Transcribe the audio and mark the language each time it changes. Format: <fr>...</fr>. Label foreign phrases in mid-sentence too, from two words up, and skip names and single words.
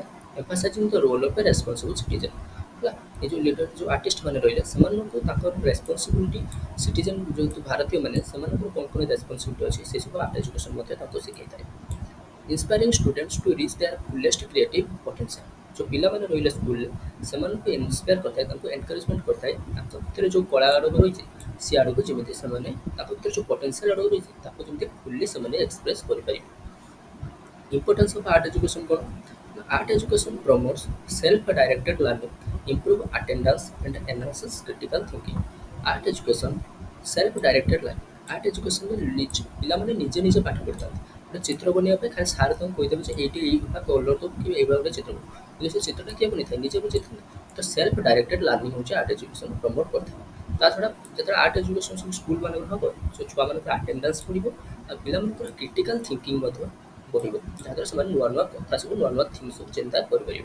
<en>emphasizing the role of a responsible citizen.</en> <or>ହେଲା, ଏ ଯେଉଁ ଲିଡର ଯେଉଁ ଆର୍ଟିଷ୍ଟ ମାନେ ରହିଲେ ସେମାନଙ୍କୁ ତାଙ୍କର</or> <en>responsibility citizen</en> <or>ଯେହେତୁ ଭାରତୀୟମାନେ ସେମାନଙ୍କର କ'ଣ କ'ଣ ରେସ୍ପନ୍ସିବିଲିଟି ଅଛି ସେସବୁ</or> <en>art education</en> <or>ମଧ୍ୟ ତାଙ୍କୁ ଶିଖାଇଥାଏ।</or> <en>Inspiring students to reach their fullest creative potential.</en> <or>ଯେଉଁ ପିଲାମାନେ ରହିଲେ ସ୍କୁଲରେ ସେମାନଙ୍କୁ ଇନ୍ସପାୟାର କରିଥାଏ, ତାଙ୍କୁ ଏନକରେଜମେଣ୍ଟ କରିଥାଏ ତାଙ୍କ ଭିତରେ ଯେଉଁ କଳା ଆଡ଼କୁ ରହିଛି ସେ ଆଡ଼କୁ ଯେମିତି ସେମାନେ ତାଙ୍କ ଭିତରେ ଯେଉଁ ପଟେନ୍ସିଆଲ୍ ଆଡ଼କୁ ରହିଛି ତାକୁ ଯେମିତି ଫୁଲି ସେମାନେ ଏକ୍ସପ୍ରେସ୍ କରିପାରିବେ।</or> <en>Importance of art education କ'ଣ? Art education promotes self-directed learning, improve attendance and enhances critical thinking. Art education self-directed learning. Art education</en> <or>ପିଲାମାନେ ନିଜେ ନିଜେ ପାଠ ପଢ଼ିଥାନ୍ତି। ଗୋଟେ ଚିତ୍ର ବନେଇବା ପାଇଁ ଖାଲି ସାର୍ ତାଙ୍କୁ କହିଦେବେ ଯେ ଏଇଠି ଏଇ କଲର୍ ଦେବୁ କି ଏଇଭଳିଆ ଗୋଟେ ଚିତ୍ର ବନେଇବୁ। କିନ୍ତୁ ସେ ଚିତ୍ରଟା କିଏ ବନେଇଥାଏ, ନିଜେ ବନେଇଥାଏ। ତ</or> <en>self directed learning</en> <or>ହେଉଛି</or> <en>art education promote</en> <or>କରିଥାଏ। ତା ଛଡ଼ା ଯେତେବେଳେ</or> <en>art education</en> <or>ସବୁ ସ୍କୁଲ ମାନଙ୍କର ହେବ ସେ ଛୁଆମାନଙ୍କର ଆଟେଣ୍ଡାନ୍ସ ବଢ଼ିବ ଆଉ ପିଲାମାନଙ୍କର</or> <en>critical thinking</en> <or>ମଧ୍ୟ ବଢ଼ିବ, ଯାହାଦ୍ୱାରା ସେମାନେ ନୂଆ ନୂଆ କଥା ସବୁ ନୂଆ ନୂଆ ଥିଙ୍ଗ ସବୁ ଚିନ୍ତା କରିପାରିବେ।</or>